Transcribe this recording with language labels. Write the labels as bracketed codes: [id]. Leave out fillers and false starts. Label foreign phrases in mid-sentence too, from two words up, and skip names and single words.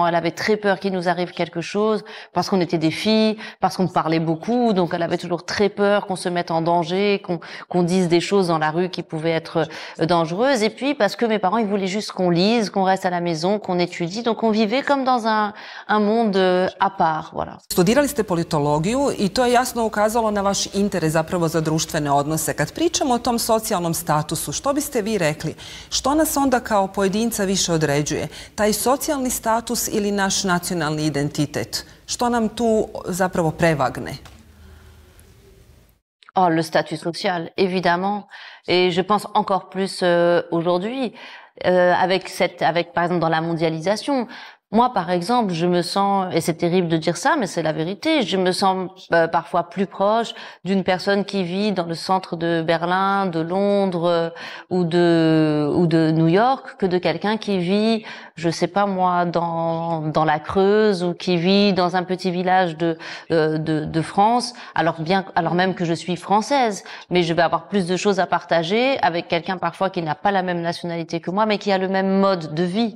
[fr] Elle avait très peur qu'il nous arrive quelque chose, parce qu'on était des filles, parce qu'on parlait beaucoup, donc elle avait toujours très peur qu'on se mette en danger, qu'on dise des choses dans la rue qui pouvaient être dangereuses. Et puis parce que mes parents, ils voulaient juste qu'on lise, qu'on reste à la maison, qu'on étudie, donc on vivait comme dans un monde à part, voilà. [hr] Studirali ste politologiju i to je jasno ukazalo na vaš interes zapravo za društvene odnose. Kad pričamo o tom socijalnom statusu, što biste vi rekli? Što nas onda kao pojedinca više određuje? Taj socijalni status ili naš nacionalni identitet? Što nam tu zapravo prevagne? [fr] Oh, le statut social, évidemment. Et je pense encore plus aujourd'hui, avec par exemple dans la mondialisation. Moi, par exemple, je me sens, et c'est terrible de dire ça, mais c'est la vérité, je me sens parfois plus proche d'une personne qui vit dans le centre de Berlin, de Londres ou de New York que de quelqu'un qui vit, je sais pas moi, dans la Creuse ou qui vit dans un petit village de France, alors même que je suis française, mais je vais avoir plus de choses à partager avec quelqu'un parfois qui n'a pas la même nationalité que moi, mais qui a le même mode de vie.